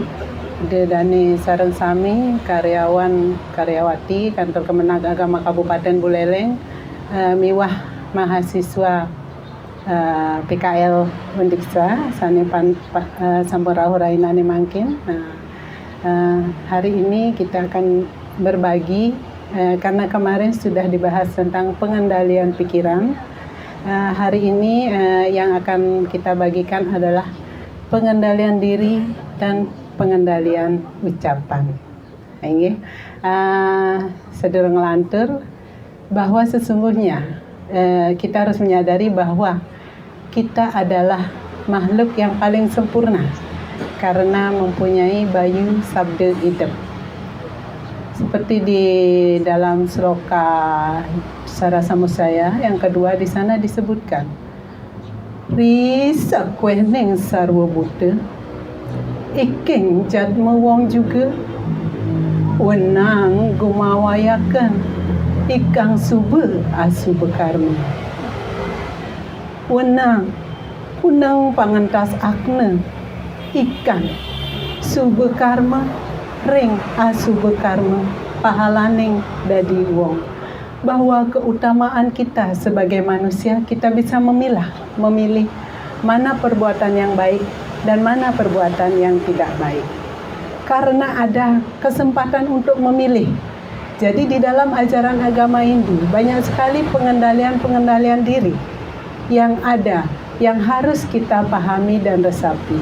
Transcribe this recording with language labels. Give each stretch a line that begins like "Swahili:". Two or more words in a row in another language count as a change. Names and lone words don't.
Balinese: Dedane sareng sami karyawan karyawati Kantor Kemenag Agama Kabupaten Buleleng miwah mahasiswa PKL Undiksa sane sampurahu rainane mangkin.
Indonesian: Hari ini kita akan berbagi karena kemarin sudah dibahas tentang pengendalian pikiran. Hari ini yang akan kita bagikan adalah pengendalian diri dan pengendalian ucapan. Ini
Balinese: sedereng lantur
Indonesian: bahwa sesungguhnya kita harus menyadari bahwa kita adalah makhluk yang paling sempurna karena mempunyai
Balinese: bayu sabda idep.
Indonesian: Seperti di dalam sloka Sarasamusaya yang kedua di sana disebutkan,
Kawi: Risa kuening sarwa buta, iking jadma wong juga, wenang gumawayakan, ikang suba asuba karma. Wenang punang pangentas akne, ikan suba karma, ring asuba karma, pahalaning dadi wong.
Indonesian: Bahwa keutamaan kita sebagai manusia, kita bisa memilih mana perbuatan yang baik dan mana perbuatan yang tidak baik. Karena ada kesempatan untuk memilih. Jadi di dalam ajaran agama Hindu banyak sekali pengendalian diri yang ada, yang harus kita pahami dan resapi.